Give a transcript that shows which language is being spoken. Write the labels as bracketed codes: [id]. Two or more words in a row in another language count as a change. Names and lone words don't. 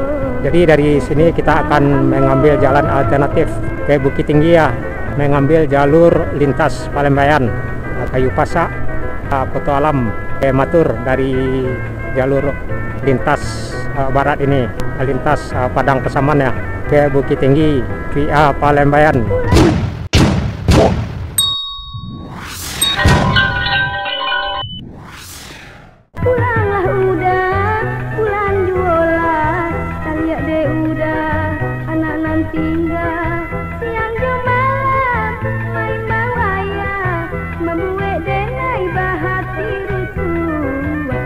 [id] Jadi dari sini kita akan mengambil jalan alternatif ke Bukit Tinggi ya, mengambil jalur lintas Palembayan, Kayu Pasak, foto alam ke Matur dari jalur lintas barat ini, lintas Padang Pasaman ya, ke Bukit Tinggi via Palembayan. [min] Pulanglah udah, pulang jualah, kalian deh udah, anak nan tinggal, siang malam, main bawaya, membuat denai bahati rusuh.